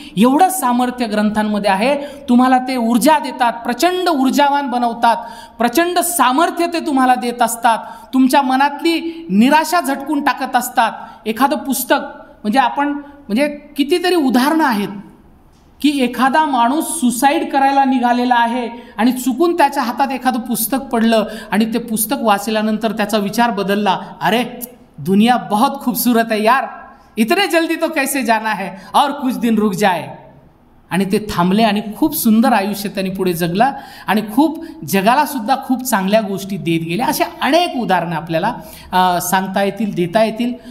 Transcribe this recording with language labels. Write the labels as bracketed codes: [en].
[mr] एवढं सामर्थ्य ग्रंथांमध्ये आहे. तुम्हाला ते ऊर्जा देतात, प्रचंड ऊर्जावान बनवतात, प्रचंड सामर्थ्य ते तुम्हाला देत असतात, तुमच्या मनातली निराशा झटकून टाकत असतात. एखादं पुस्तक म्हणजे कितीतरी उदाहरणं आहेत की एखादा माणूस सुसाईड करायला निघालेला आहे आणि चुकून त्याच्या हातात एखादं पुस्तक पडलं आणि ते पुस्तक वाचल्यानंतर त्याचा विचार बदलला. [hi] अरे दुनिया बहुत खूबसूरत है यार, इतने जल्दी तो कैसे जाना है, और कुछ दिन रुक जाए. [mr] आणि ते थांबले आणि खूप सुंदर आयुष्य त्यांनी पुढे जगला आणि खूप जगाला सुद्धा खूप चांगल्या गोष्टी देत गेल्या. अशा अनेक उदाहरणं आपल्याला सांगता येतील, देता येतील.